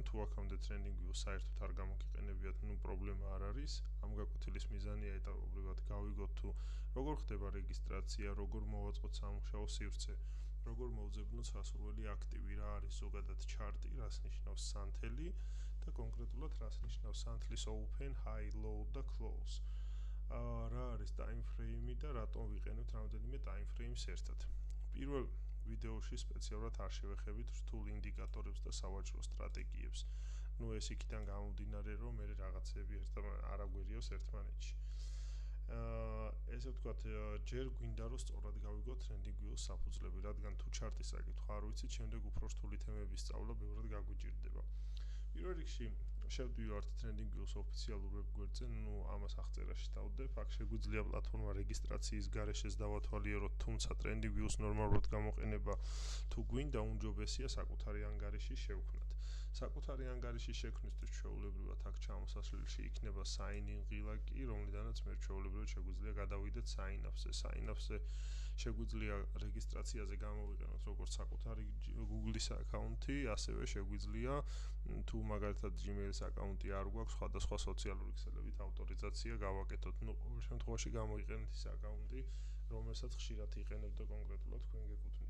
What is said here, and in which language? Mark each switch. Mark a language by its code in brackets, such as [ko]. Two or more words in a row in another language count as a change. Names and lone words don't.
[ka] თუ აქამდე TrendingView-ს საერთოდ არ გამოგიყენებიათ, პრობლემა არ არის. ამ გაკვეთილის მიზანია ეტაპობრივად გავიგოთ თუ როგორ ხდება რეგისტრაცია, როგორ მოვაწყოთ სამუშაო სივრცე, როგორ მოვძებნოთ სასურველი აქტივი, რა არის ზოგადად ჩარტი, რას ნიშნავს სანთელი და კონკრეტულად რას ნიშნავს სანთლის [en] open, high, low [ka] და close. რა არის [en] time frame [ka] და რატომ ვიყენებთ რამდენიმე [en] time frame- [ka] ს ერთად. პირველ ვიდეოში სპეციალურად არ შევეხებით რთულ ინდიკატორებს და სავაჭრო სტრატეგიებს. ეს იქიდან გამომდინარე, რომ მე რაღაცები არ აგვერიოს ერთმანეთში. ესე ვთქვათ, ჯერ გვინდა რომ სწორად გავიგოთ TrendingView-ს საფუძვლები, რადგან თუ ჩარტის საკითხვა არ ვიცით, შემდეგ უფრო რთული თემების სწავლა ბევრად გაგვიჭირდება. პირველ რიგში შევდივართ TrendingView-ს ოფიციალურ ვებგვერდზე, ამას აღწერაში დავდებ. აქ შეგვიძლია პლატფორმა რეგისტრაციის გარეშეც დავათვალიეროთ, თუმცა TrendingView-ს ნორმალურად გამოყენება თუ გვინდა, უმჯობესია საკუთარი ანგარიში შევქმნათ. საკუთარი ანგარიშის შექმნისთვის ჩვეულებრივად აქ ჩამოსასვლელში იქნება [en] sign in [ka] ღილაკი, რომლიდანაც მე ჩვეულებრივად შეგვიძლია გადავიდეთ [en] sign up- [ka] ზე. [en] Sign up- [ka] ზე შეგვიძლია რეგისტრაციაზე გამოვიყენოთ როგორც საკუთარი Google-ის აკაუნთი, ასევე შეგვიძლია თუ მაგალითად Gmail-ის აკაუნთი არ გვაქვს, სხვადასხვა სოციალური ქსელებით ავტორიზაცია გავაკეთოთ. ყოველ შემთხვევაში გამოიყენეთ ის აკაუნთი, რომელსაც ხშირად იყენებთ და კონკრეტულად თქვენ გეკუთვნის.